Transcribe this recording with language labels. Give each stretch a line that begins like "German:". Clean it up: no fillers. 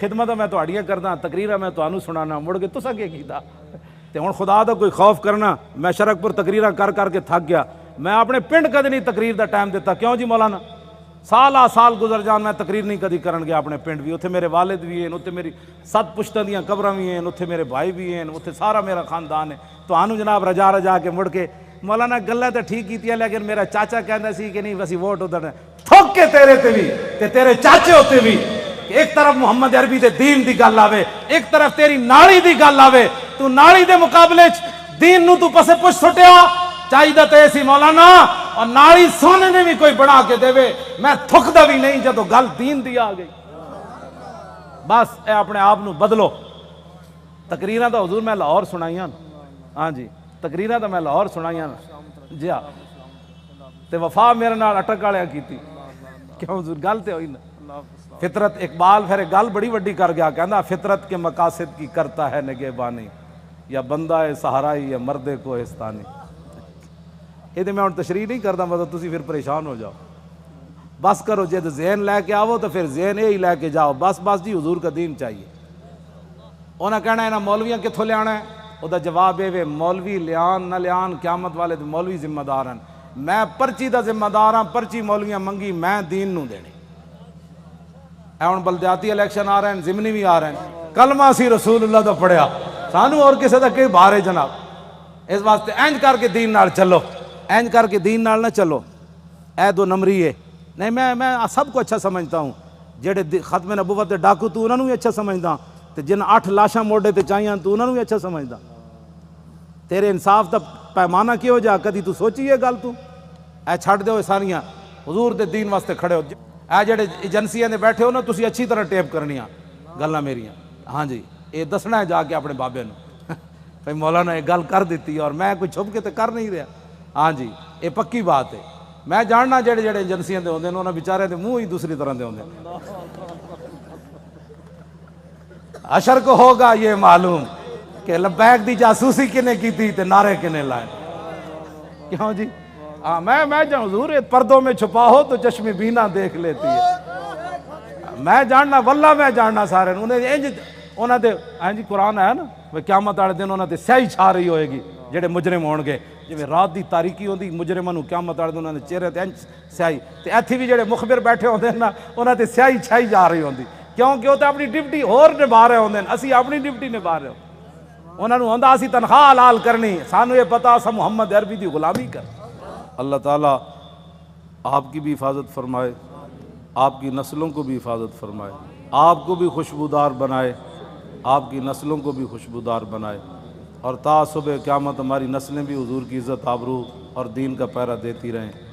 Punjabi: خدمت میں تہاڈیاں کردا، تقریراں میں تانوں سنانا، مڑ کے تساں کی کیتا؟ تے ہن خدا دا کوئی خوف کرنا. میں شرک پور تقریراں کر کے تھک گیا. میں اپنے پنڈ کدی نہیں تقریر دا ٹائم دیتا. کیوں جی مولانا؟ سال گزر جان میں تقریر نہیں کدی کرن گیا اپنے پنڈ بھی. اتھے میرے والد بھی ہیں، اتھے میری 7 پشتاں دیاں قبراں بھی ہیں، اتھے میرے بھائی بھی ہیں، اتھے سارا میرا خاندان ہے. تانوں جناب رجا کے مڑ کے مولانا گلاں تے ٹھیک کیتیاں، لیکن میرا چاچا کہندا سی کہ نہیں وسی ووٹ ادھر تھوک کے تیرے تے بھی تے تیرے چاچے ہوتے بھی. ایک طرف محمد عربی دے دین دی گل آوے، ایک طرف تیری نالی دی گل آوے، تو نالی دے مقابلے دین نو تو پسے پچھ سٹیا. چاہیے تے سی مولانا اور نالی سونے نے بھی کوئی بنا کے دے. میں تھکدا بھی نہیں جدو گل دین دی آ گئی. بس اے اپنے آپ نو بدلو. تقریراں تو حضور میں لاہور سنائیاں، ہاں جی تقریراں تو میں لاہور سنائیاں جی ہاں. تے وفا میرے نال اٹک والے کیتی. کیوں حضور گل تے ہوئی نا. فطرت اقبال پھر ایک گل بڑی وڈی کر گیا، کہندا
Urdu: فطرت کے مقاصد کی کرتا ہے نگہبانی، یا بندہ ہے صحرائی یا مرد کوہستانی. یہ میں تشریح نہیں کرتا،
Punjabi: مطلب تسی پھر پریشان ہو جاؤ. بس کرو جد ذہن لے کے آؤ تو پھر ذہن یہی لے کے جاؤ. بس جی حضور کا دین چاہیے. انہیں کہنا ہے نا مولویاں کتوں لیا ہے؟ وہ جواب یہ مولوی لیان نہ لیان قیامت والے تو مولوی ذمہ دار ہیں. میں پرچی دا ذمہ دار ہاں، پرچی مولویاں منگی میں دین نو دینی. اے ہن بلدیاتی الیکشن آ رہے ہیں، ضمنی بھی آ رہے ہیں، کلمہ سی رسول اللہ دا پڑھیا، سانو اور کسی دا کہ بارے جناب. اس واسطے اینج کر کے دین نال چلو، اینج کر کے دین نال نہ چلو. اے 2 نمبری ہے نہیں.
Urdu: میں سب کو اچھا سمجھتا ہوں.
Punjabi: جڑے ختم نبوت دے ڈاکو تو انہوں نے بھی اچھا سمجھدا، تے جن 8 لاشاں موڈے تے چاہیاں تو انہوں نے بھی اچھا سمجھدا. تیرے انصاف دا پیمانہ کی ہو جا کدی تو سوچی یہ گل؟ تو اے چھڑ دیو ساریاں حضور دے دین واسطے کھڑے ہو. اے جڑے ایجنسیاں دے بیٹھے ہو نا، تسی اچھی طرح ٹیپ کرنیاں گلاں میریاں. ہاں جی یہ دسنا ہے جا کے اپنے بابے نو بھائی مولانا یہ گل کر دیتی اور میں کوئی چھپ کے تے کر نہیں رہا. ہاں جی یہ پکی بات ہے. میں جاننا جڑے ایجنسیاں دے ہوندے نے انہاں بیچارے دے منہ ہی دوسری طرح دے ہوندے. حشر کو ہوگا یہ معلوم کہ لبیک دی جاسوسی کنے کی تھی تے نعرے کنے لائے. کیوں جی؟ ہاں میں جان حضور
Urdu: پردوں میں چھپا ہو تو چشم بینا دیکھ لیتی ہے.
Punjabi: میں جاننا واللہ میں جاننا سارے انہاں دے. ہاں جی قرآن ہے نا قیامت والے دن انہاں تے سیاہی چھا رہی ہوئے گی جڑے مجرم ہون گے. جی رات دی تاریکی ہوندی مجرماں نوں قیامت والے دن انہاں دے چہرے تے سیاہی، تے ایتھے بھی جڑے مخبر بیٹھے ہوندے نا انہاں تے سیاہی چھائی جا رہی ہوندی. کیونکہ وہ تے اپنی ڈیوٹی ہور نبھا رہے ہوندے، اسی اپنی ڈیوٹی نبھا رہے ہوں. انہاں نوں ہوندا اسی تنخواہ حلال کرنی، سانو یہ پتہ اساں محمد عربی دی غلامی کر.
Urdu: اللہ تعالیٰ آپ کی بھی حفاظت فرمائے، آپ کی نسلوں کو بھی حفاظت فرمائے، آپ کو بھی خوشبودار بنائے، آپ کی نسلوں کو بھی خوشبودار بنائے، اور تا صبح قیامت ہماری نسلیں بھی حضور کی عزت آبرو اور دین کا پہرا دیتی رہیں.